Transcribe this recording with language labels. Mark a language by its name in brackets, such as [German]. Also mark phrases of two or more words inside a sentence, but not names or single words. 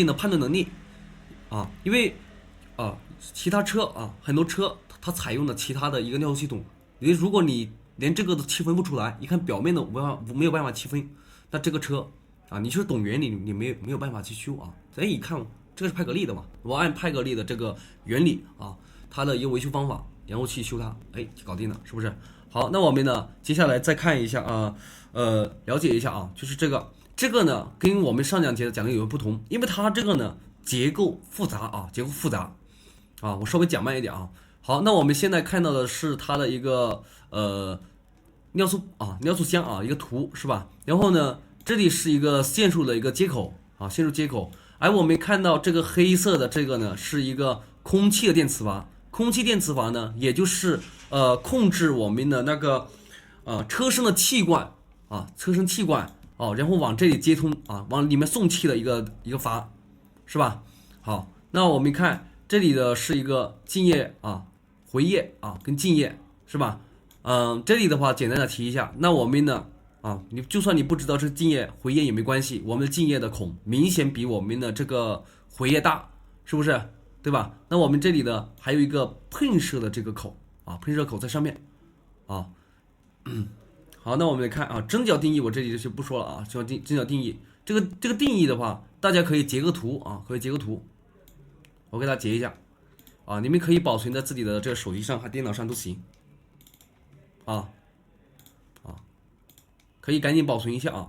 [Chinese] 的判斷能力因為其他車很多車它採用的其他的一個尿素系統，如果你連這個都區分不出來，一看表面的沒有辦法區分，那這個車你就是懂原理，你沒有辦法去修咱一看這個是派格利的嘛，我按派格利的這個原理它的一個維修方法然後去修它，哎，就搞定了，是不是？好，那我們呢，接下來再看一下啊，了解一下啊，就是這個呢，跟我們上兩節講的有不同，因為它這個呢結構複雜啊，結構複雜啊，我稍微講慢一點啊。好，那我們現在看到的是它的一個尿素箱啊，一個圖是吧？然後呢，這裡是一個線束的一個接口啊，線束接口。而我們看到這個黑色的這個呢，是一個空氣的電磁閥。空氣電磁閥呢，也就是控制我們的那個車身的气管啊，车身气管哦，然后往這裡接通啊，往裡面送氣的一個閥，是吧？好，那我們看這裡的是一個靜液啊、回液啊跟靜液，是吧？這裡的話簡單的提一下，那我們呢你就算你不知道是靜液回液也沒關係，我們的靜液的孔明顯比我們的這個回液大，是不是？對吧？那我們這裡呢還有一個噴射的這個口啊，噴射口在上面啊。好，那我們來看啊，针腳定義我這裡就不說了啊，针腳定義這個定義的話，大家可以截個圖啊，可以截個圖，我給大家截一下啊，你們可以保存在自己的這個手机上和電腦上都行啊，可以趕緊保存一下啊。